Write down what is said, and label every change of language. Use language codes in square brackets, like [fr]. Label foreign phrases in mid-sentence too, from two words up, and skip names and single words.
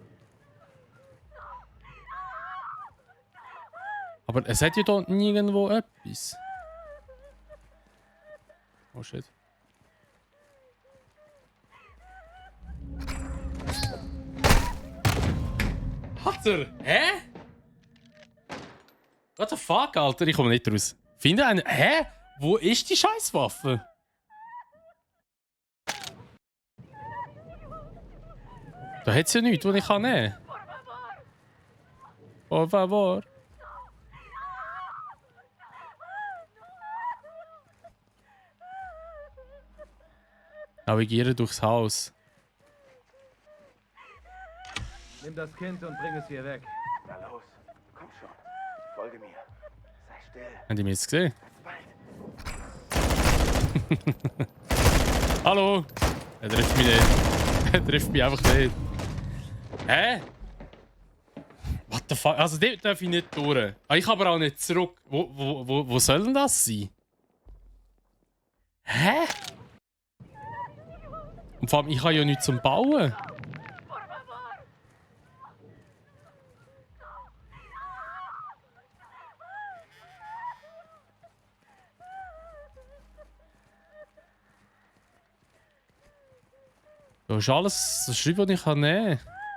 [de] Aber es hat ja da nirgendwo etwas. [en] Oh shit. [de] Hat er? Hä? [en] What the fuck, [de] Alter? Ich komme nicht raus. Finde einen. Hä? Wo ist die Scheißwaffe? Da hat es ja nichts, was ich nehmen kann. [es] Por favor. [de] Navigiere durchs Haus. Nimm das Kind und bring es hier weg. Na los, komm schon. Folge mir. Sei still. Haben die mich jetzt gesehen? Hallo? Er trifft mich nicht. Er trifft mich einfach nicht. Hä? [en] What the fuck? [de] Also, dort darf ich nicht durch. Ich kann aber auch nicht zurück. Wo soll denn das sein? Hä? Und vor allem, ich habe ja nichts zum Bauen. Da ist alles, das ist, was ich nehmen kann.